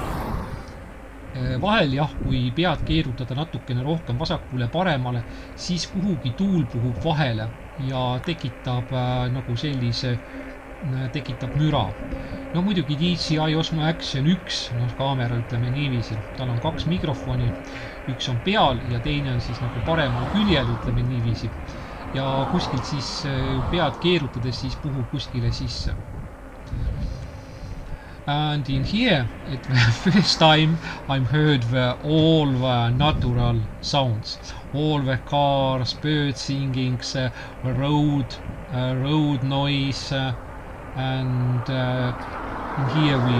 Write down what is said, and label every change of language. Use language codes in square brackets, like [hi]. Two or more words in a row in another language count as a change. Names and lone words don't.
[et] Vahel jah, kui pead keerutada natukene rohkem vasakule paremale, siis kuhugi tuul puhub vahele ja tekitab nagu sellise, tekitab müra. No muidugi DJI Osmo Action 1, kaamera ütleme niiviisi, tal on 2 mikrofoni, üks on peal ja teine on siis nagu paremal küljel, ütleme niiviisi. Ja kuskilt siis pead keerutades siis puhub kuskile sisse. [en] And in here, it first time I'm heard all the natural sounds, all the cars, bird singings, road noise, and in here